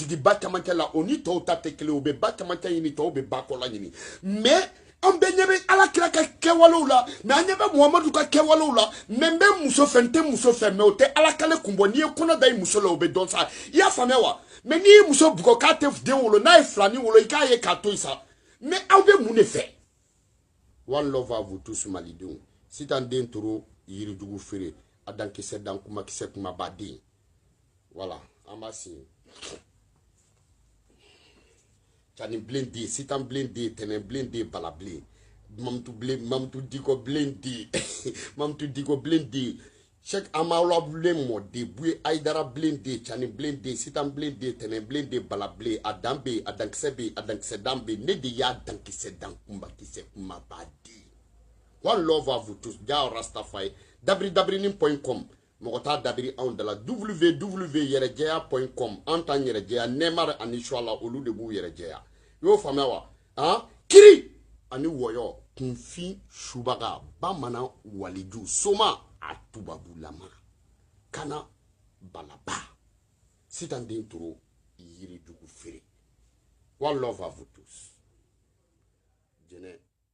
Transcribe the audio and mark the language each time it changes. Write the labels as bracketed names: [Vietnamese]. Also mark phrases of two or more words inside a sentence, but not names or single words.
[Bambara] jigin ba camancɛ la o ni tɔw ta tɛ kelen o bɛ ba camancɛ ɲini tɔw bɛ ba kɔla ɲini mais an bɛɛ ɲɛ bɛ ala kira ka kɛwalew la mais an ɲɛ bɛ muhamadu ka kɛwalew la mais n bɛ muso fɛ n tɛ muso fɛ mais o tɛ ala kale kun bɔ n'i ye kɔnɔ da i muso la o bɛ dɔn sa i y'a faamuya wa mais n'i ye muso bugɔ k'a tɛ den wolo n'a ye filanin wolo i k'a ye k'a to yen sa mais aw bɛ mun de fɛ [English] one love [French] à vous tous [Bambara] malidenw sitan den toro yirijugu feere a dankisɛ dan kuma kisɛ kumaba den voilà an b'a signé cani bilen den sitan bilen den tɛnɛn bilen den bala bilen Mamutu Diko bilen den Mamutu Diko bilen den Cheikh Amaoula bilen mɔden Buye Aïdara bilen den cani bilen den sitan bilen den tɛnɛn bilen den bala bilen a dan bɛ yen a dankisɛ bɛ yen a dankisɛ dan bɛ yen ne de y'a dankisɛ dan kisɛ kumaba den [English] one love [French] à vous [Bambara] tous Jao Rastafari dabridabrini.com mɔgɔ t'a dabiri anw da la www.yɛrɛjɛya.com an t'an yɛrɛjɛya Neymar ani Suala olu de b'u yɛrɛjɛya i y'o faamuya wa kiri ani wɔyɔ kunfin subaga bamanan waliju soma a tubabulama kana balaba sitan den toro yirijugu feere [English] one love [French] à vous tous [Bambara] jɛnɛ